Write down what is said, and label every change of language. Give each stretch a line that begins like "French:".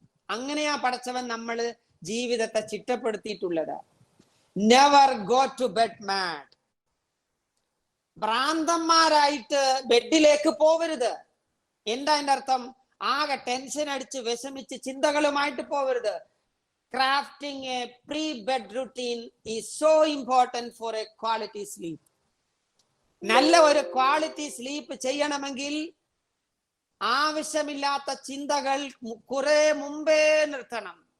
Malayalam: അങ്ങനെയാ പടച്ചവൻ നമ്മള് ജീവിതത്തെ ചിട്ടപ്പെടുത്തിയിട്ടുള്ളത്.
English: Never go to bed mad.
Malayalam: ഭ്രാന്തന്മാരായിട്ട് ബെഡിലേക്ക് പോവരുത്. എന്താ അതിന്റെ അർത്ഥം? ആകെ ടെൻഷൻ അടിച്ച് വിഷമിച്ച് ചിന്തകളുമായിട്ട് പോവരുത്.
English: Crafting a pre-bed routine is so important for a quality sleep.
Malayalam: നല്ല ഒരു ക്വാളിറ്റി സ്ലീപ്പ് ചെയ്യണമെങ്കിൽ ആവശ്യമില്ലാത്ത ചിന്തകൾ കുറെ മുമ്പേ നിർത്തണം.